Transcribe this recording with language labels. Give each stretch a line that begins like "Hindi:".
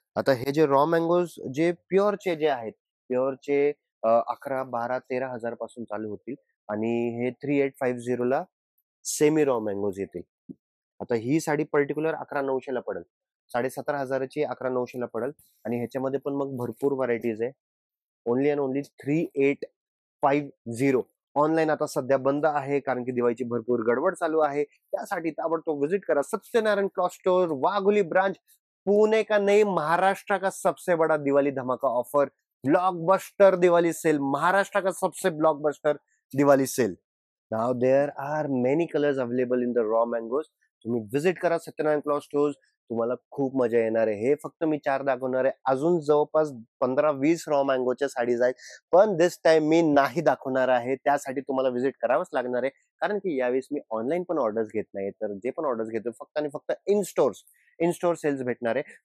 Marathi: आता हे जे रॉ मँगोज जे प्युअरचे जे आहेत, प्युअरचे 11, 12, 13,000 पासून चालू होतील आणि हे 3850 ला सेमी रॉ मँगोज येतील. आता ही साडी पर्टिक्युलर 11,900 ला पडेल, 17,500ची 11,900 ला पडेल आणि ह्याच्यामध्ये पण मग भरपूर व्हरायटीज आहे.
English: only and only
Marathi: 3850. ऑनलाईन आता सध्या बंद आहे कारण की दिवाळीची भरपूर गडबड चालू आहे. त्यासाठी ताबडतोब विजिट करा Satyanarayan cloth store, Wagholi branch, Pune
Hindi: का नहीं महाराष्ट्र का सबसे बड़ा दिवाली धमाका offer, blockbuster Diwali cell,
Marathi: Maharashtra का सबसे blockbuster Diwali sale.
English: Now there are many colours available in the raw mangoes.
Marathi: तुम्ही विजिट करा सत्यनारायण क्लॉथ स्टोर्स, तुम्हाला खूप मजा येणार आहे. हे फक्त मी 4 दाखवणार आहे, अजून जवळपास 15-20 रॉ मँगोच्या साडीज आहेत, पण दिस टाइम मी नाही दाखवणार आहे. त्यासाठी तुम्हाला विजिट करावंच लागणार आहे, कारण की यावेळेस मी ऑनलाईन पण ऑर्डर्स घेत नाही. तर जे पण ऑर्डर्स घेतो फक्त आणि फक्त इन स्टोर सेल्स भेटणार आहे.